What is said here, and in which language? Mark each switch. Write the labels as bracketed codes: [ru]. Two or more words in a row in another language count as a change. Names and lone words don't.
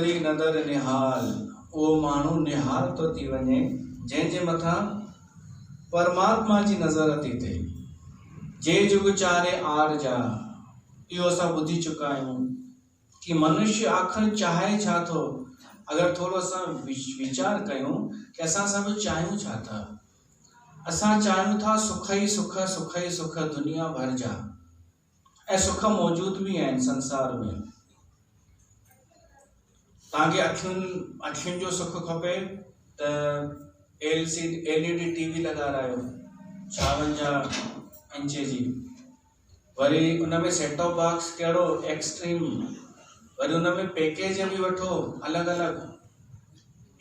[pa] ਨਦਰ ਨਿਹਾਲ, [sd] वो माण्हू निहाल तो थी वञे जंहिंजे मथां परमात्मा जी नज़र थी थिए। [pa] ਜੇ ਜੁਗ ਚਾਰੇ ਆਰ ਜਾ, [sd] इहो असां ॿुधी चुका आहियूं कि मनुष्य आख़िर चाहे छा थो। अगर थोड़ो असां विचार कयूं कि असां सभु चाहियूं छा था। असां चाहियूं था सुख ई सुख, सुख ई सुख दुनिया भर जा, ऐं सुख मौजूद भी आहिनि संसार में। तव्हांखे अखियुनि जो सुख खपे त [en] LED TV [sd] लॻारायो 56 इंच जी, वरी उन में [en] set top box [sd] कहिड़ो एक्सट्रीम, वरी उन में पैकेज भी वठो अलॻि अलॻि।